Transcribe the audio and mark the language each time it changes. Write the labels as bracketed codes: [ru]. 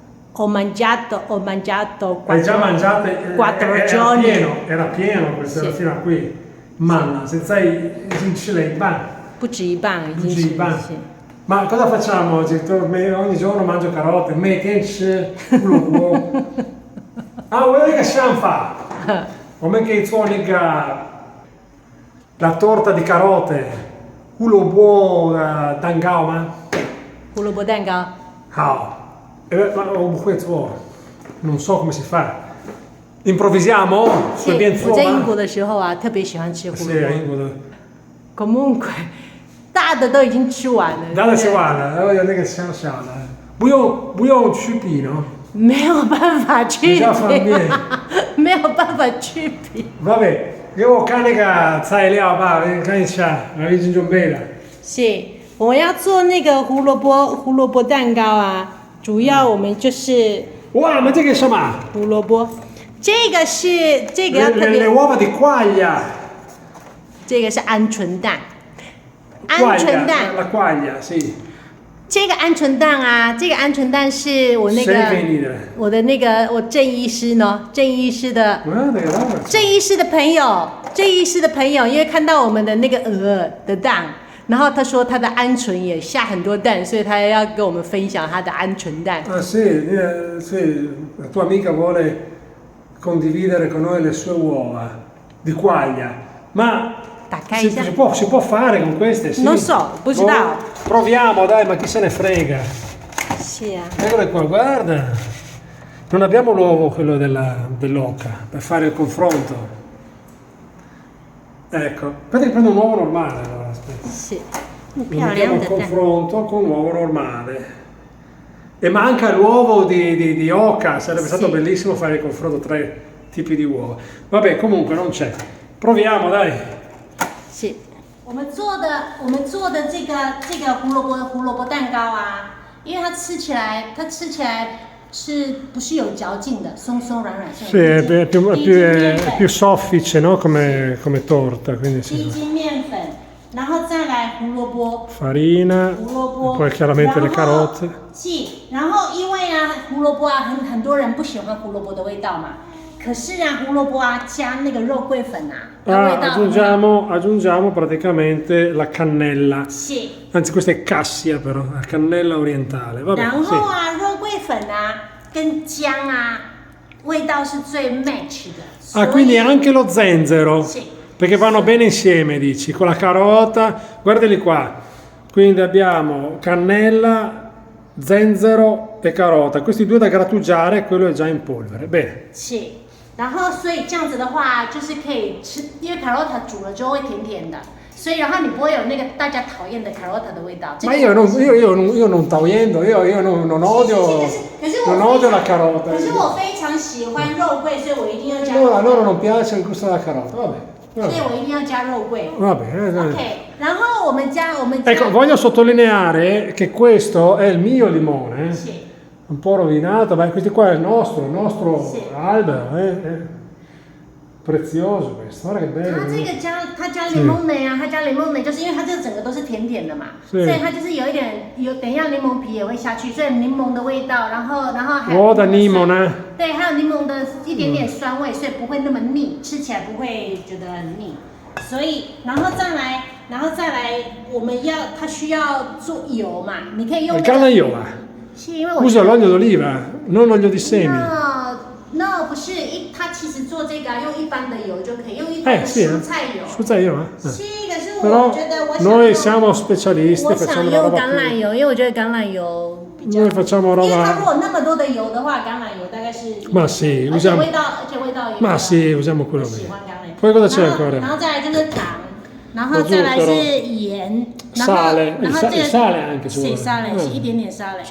[it] Ho mangiato Hai già mangiate? 4 giorni. Era pieno questa Sì. fino a qui. Manna, senza i ban. [zh] 不止一半已经不止一半是 [it] Ma cosa facciamo oggi? Ogni giorno mangio carote, [zh] 每天吃胡萝卜。啊，我有一个想法，我们可以做那个 [it] la torta di carote， [zh] 胡萝卜蛋糕吗？胡萝卜蛋糕。好， [it] ma [zh] 我不会做， [it] non so come si fa. Improvvisiamo? [zh] 随便做吗？我在英国的时候啊，特别喜欢吃胡萝卜。是英国的。 [it] Comunque， [zh] 大的都已经吃完了。大的吃完了，然后有那个小小的，不用去皮呢。没有办法去比较方便。没有办法去皮。 [it] Vabbè, [zh] 给我看那个材料吧，看一下，我已经准备了。是，我要做那个胡萝卜蛋糕啊，主要我们就是。哇，那这个什么？胡萝卜，这个要特别。 [it] Le uova di quaglia。 [zh] 这个是鹌鹑蛋。鹌鹑蛋。 [it] La quaglia, sì。 [zh] 这个鹌鹑蛋啊，这个鹌鹑蛋是我那个我的那个我郑医师呢，郑医师的朋友，因为看到我们的那个鹅的蛋，然后他说他的鹌鹑也下很多蛋，所以他要跟我们分享他的鹌鹑蛋。 [it] Ah sì, la tua amica vuole condividere con noi le sue uova di quaglia, ma si può fare con queste? Sì. Non so, [zh] 不知道。 [it] Proviamo, dai, ma chi se ne frega? Sì. Eccole qua, guarda. Non abbiamo l'uovo, quello dell'oca, per fare il confronto. Ecco, aspetta che prendo un uovo normale allora, aspetta. Sì. Mettiamo il confronto con un uovo normale. E manca l'uovo di oca, sarebbe stato bellissimo fare il confronto tra i tipi di uova. Vabbè, comunque non c'è. Proviamo, dai. Sì. [zh] 我们做的这个胡萝卜蛋糕啊，因为它吃起来是不是有嚼劲的，松松软软。 [it] Sì, è più soffice, no? Come torta, quindi sì. [zh] 低筋面粉，然后再来胡萝卜。 [it] Farina, poi chiaramente le carote. [zh] 是，然后因为啊胡萝卜啊很多人不喜欢胡萝卜的味道嘛。可是啊，胡萝卜啊加那个肉桂粉啊， [it] aggiungiamo praticamente la cannella. Sì. Anzi, questa è cassia però, la cannella orientale. Vabbè, [zh] 然后啊，肉桂粉啊跟姜啊，味道是最 match 的。 [it] Ah, quindi anche lo zenzero. Sì. Perché vanno bene insieme, dici, con la carota. Guardali qua. Quindi abbiamo cannella, zenzero e carota. Questi due da grattugiare, quello è già in polvere. Bene. Sì. 然后，所以这样子的话，就是可以吃，因为 carota 煮了之后会甜甜的，所以然后你不会有那个大家讨厌的 carota 的味道。 Ma io non togliendo, io non odio la carota. [zh] 可是我非常喜欢肉桂，所以我一定要加。 [it] Allora, a loro non piace il gusto della carota, vabbè. [zh] 所以我一定要加肉桂。 [it] Vabbè. [zh] Ok, 然后我们加。 [it] Ecco, voglio sottolineare che questo è il mio limone. Sì. Un po' rovinato, ma questo qua è il nostro sì. albero, prezioso questo, guarda che bello. [zh] 它这个它加柠檬的呀，它加柠檬的，就是因为它这个整个都是甜甜的嘛，所以它就是有一点等一下柠檬皮也会下去，所以柠檬的味道，然后还有 [it] da limone。 [zh] 对，还有柠檬的一点点酸味，所以不会那么腻，吃起来不会觉得很腻。所以，然后再来，我们它需要做油嘛，你可以用。橄榄油啊。 [it] Usa l'olio d'oliva, non olio di semi. No, [zh] 不是它其实做这个用一般的油就可以，用一般的蔬菜油。蔬菜油啊。是，可是我觉得 [it] noi siamo specialisti, [zh] 我想用橄榄油，因为我觉得橄榄油比较。 [it] Noi facciamo roba. [zh] 因为它如果那么多的油的话，橄榄油大概是。 [it] Ma sì, usiamo. [zh] 而且味道也。 [it] Ma sì, usiamo quello lì. [zh] 喜欢橄榄油。 [it] Poi cosa c'è ancora? [zh] 然后再来就是糖，然后再来是盐。 [it] Sale, il sale anche ci vuole. Sì, sale, sì, [zh] 一点点 [it] sale.